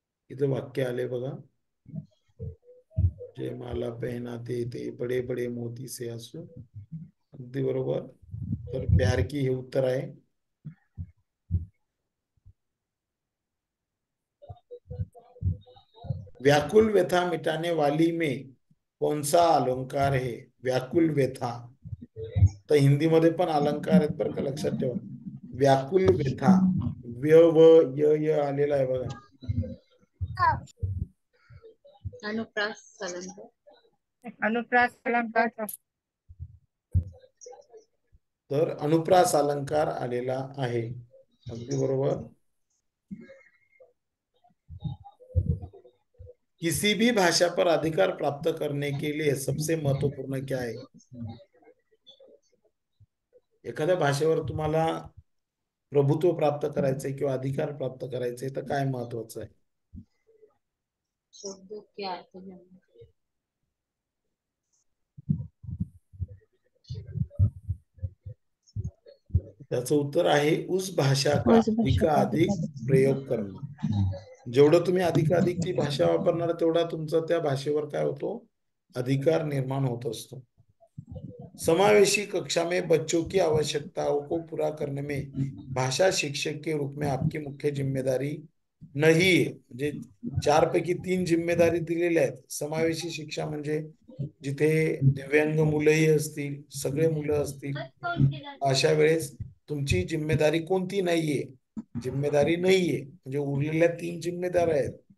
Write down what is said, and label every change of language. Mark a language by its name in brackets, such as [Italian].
[Marathi] इथं वाक्य आले बघा. [Hindi] जयमाला पहनाते थे बड़े बड़े मोती से आंसू. [Marathi] अगदी बरोबर. तर प्यार की हे उत्तर आहे. [Hindi] व्याकुल व्यथा मिटाने वाली में कौन सा अलंकार है? व्याकुल व्यथा. [Marathi] तर हिंदीमध्ये पण अलंकार आहेत बरं का, लक्षात ठेवा. व्याकुल व्यथा, व्य व य य आलेला आहे बघा. [Hindi] अनुप्रास अलंकार. अनुप्रास अलंकार. [Marathi] तर अनुप्रास अलंकार आलेला आहे. अगदी बरोबर. [Hindi] किसी भी भाषा पर अधिकार प्राप्त करने के लिए सबसे महत्वपूर्ण क्या है? [Marathi] एखाद्या भाषेवर तुम्हाला प्रभुत्व प्राप्त करायचंय किंवा अधिकार प्राप्त करायचंय तर काय महत्वाचं आहे? [Hindi] शब्द क्या अर्थ जानना चाहिए? [Marathi] त्याचं उत्तर आहे [Hindi] उस भाषा का उस भाषा का [Marathi] अधिकाधिक प्रयोग करणं. जेवढं तुम्ही अधिकाधिक ती भाषा वापरणार तेवढा तुमचा त्या भाषेवर काय होतो, अधिकार निर्माण होत असतो. [Hindi] समावेशी कक्षा में बच्चों की आवश्यकताओं को पूरा करने में भाषा शिक्षक के रूप में आपकी मुख्य जिम्मेदारी [Marathi] नाही आहे. म्हणजे 4 पैकी 3 जिम्मेदारी दिलेल्या आहेत. समावेशी शिक्षा म्हणजे जिथे दिव्यांग मुलंही असतील, सगळे मुलं असतील, अशा वेळेस तुमची जिम्मेदारी कोणती नाहीये, जिम्मेदारी नाहीये, म्हणजे उरलेल्या 3 जिम्मेदार आहेत.